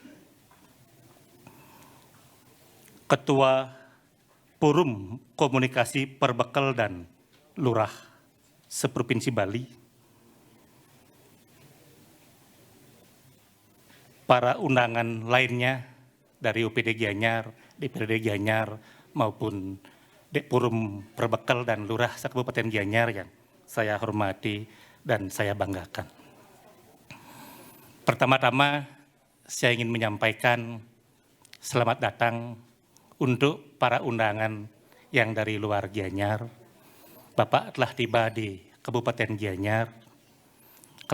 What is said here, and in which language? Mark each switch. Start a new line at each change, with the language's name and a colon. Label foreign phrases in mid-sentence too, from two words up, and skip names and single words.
Indonesian: Ketua Forum Komunikasi Perbekal dan Lurah se-Provinsi Bali, para undangan lainnya dari OPD Gianyar, DPRD Gianyar, maupun Forum Perbekal dan Lurah se-Kabupaten Gianyar yang saya hormati dan saya banggakan. Pertama-tama, saya ingin menyampaikan selamat datang untuk para undangan yang dari luar Gianyar. Bapak telah tiba di Kabupaten Gianyar.